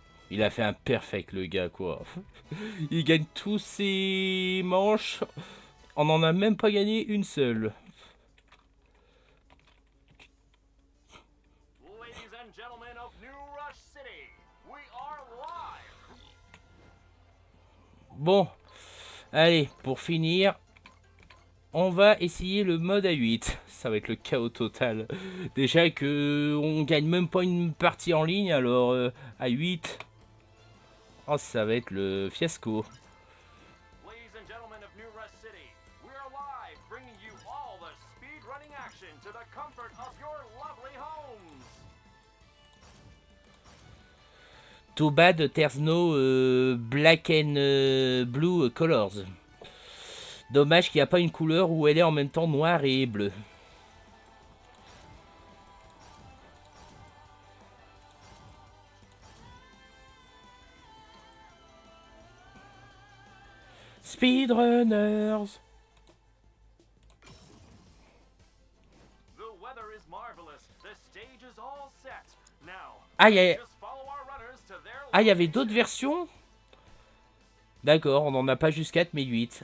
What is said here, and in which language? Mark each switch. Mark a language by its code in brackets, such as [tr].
[fr] Il a fait un perfect le gars quoi. Il gagne tous ses manches. On n'en a même pas gagné une seule. [en] Ladies and gentlemen of New Rush City, we are live. [fr] Bon, allez, pour finir, on va essayer le mode A8. Ça va être le chaos total. Déjà que on gagne même pas une partie en ligne, alors A8, oh, ça va être le fiasco. [en] Ladies and gentlemen of New Rush City, we are live bringing you all the speed running action to the comfort of your lovely homes. Too bad there's no black and blue colors. [fr] Dommage qu'il n'y a pas une couleur où elle est en même temps noire et bleue. [en] Speedrunners. The weather is marvelous. The stage is all set. Now, [fr] Ah, il [en] just follow our runners to their [fr] y avait d'autres versions? D'accord, on n'en a pas juste 4 mais 8.